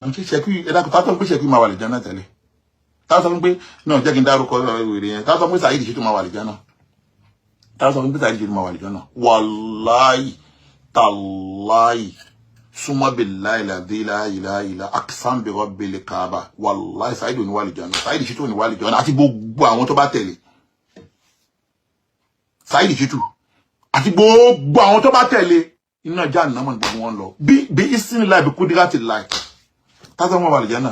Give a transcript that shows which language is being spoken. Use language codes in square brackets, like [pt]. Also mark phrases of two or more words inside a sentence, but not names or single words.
[yo] Nki Ṣẹ̀kí ẹ dákun tá sọ pé Ṣẹ̀kí máa wà àlìjánnà tẹ́lẹ̀. Tá sọ pé no jẹ́ kí n dárúkọ wèrè yẹn. Tá sọ pé Saheed Shittu máa wà àlìjánnà. Tá sọ pé Saheed Shittu máa wà àlìjánnà. [ar] والله تالله ثم بالله لا إله إلا أقسم برب الكعبة. [yo] Wallahi Saheed ò ní wà àlìjánnà. Saheed Shittu ò ní wà àlìjánnà àti gbogbo àwọn tó bá tẹ̀lé. Saheed Shittu àti gbogbo àwọn tó bá tẹ̀lé iná jahannama gbogbo wọn lọ. [ar] بإذن الله بقدرة الله. [yo] Tá sọ wọ́n wà àlìjánnà.